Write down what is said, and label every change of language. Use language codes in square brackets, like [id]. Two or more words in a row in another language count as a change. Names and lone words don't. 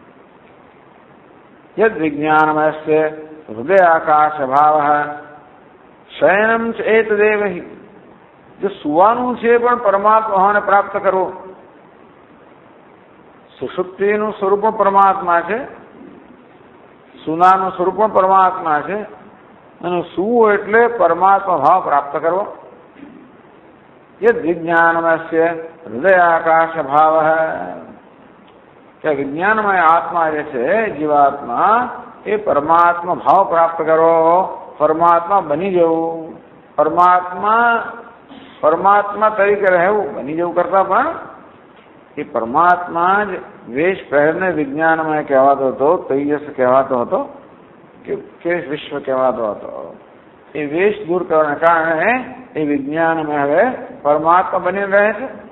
[sa] યદ વિજ્ઞાનમયસ્ય હૃદયાકાશ ભાવ શયનમ ચેતદેવ હિ. [gu] જો સુવાનું છે પણ પરમાત્માને પ્રાપ્ત કરવું. સુષુપ્તિનું સ્વરૂપ પણ પરમાત્મા છે, સુનાનું સ્વરૂપ પણ પરમાત્મા છે, અને સુવું એટલે પરમાત્મા ભાવ પ્રાપ્ત કરવો. [sa] यद विज्ञानमय हृदयाकाश भाव [hi] है कि विज्ञानमय आत्मा जैसे जीवात्मा ये परमात्मा भाव प्राप्त करो, परमात्मा बनी जाओ. [gu] પરમાત્મા તરીકે રહેવું, બની જવું કરતા પણ એ પરમાત્મા જ વેશ પહેરને વિજ્ઞાનમય કહેવાતો હતો, તૈયસ કહેવાતો હતો, કે વિશ્વ કહેવાતો હતો. એ વેશ દૂર કરવાના કારણે એ વિજ્ઞાનમાં હવે પરમાત્મા બની રહે છે.